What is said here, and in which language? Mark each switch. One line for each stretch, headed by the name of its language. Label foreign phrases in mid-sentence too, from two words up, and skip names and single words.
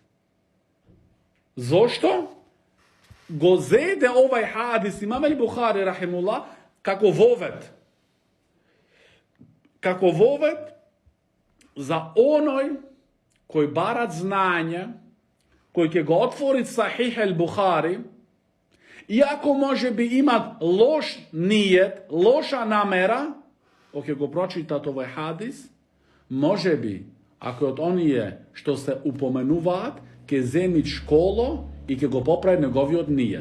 Macedonian: Зошто? Го зеде овој хадис Имам el-Bukhari рахимуллах како вовет. Како вовет за оној кој барат знање, кој ќе го отвори Сахих el-Bukhari, иако може би имат лош нијет, лоша намера, ќе го прочитат овој хадис, може би, ако од оние што се упоменуваат, ќе земит школо и ќе го поправи неговиот нијет.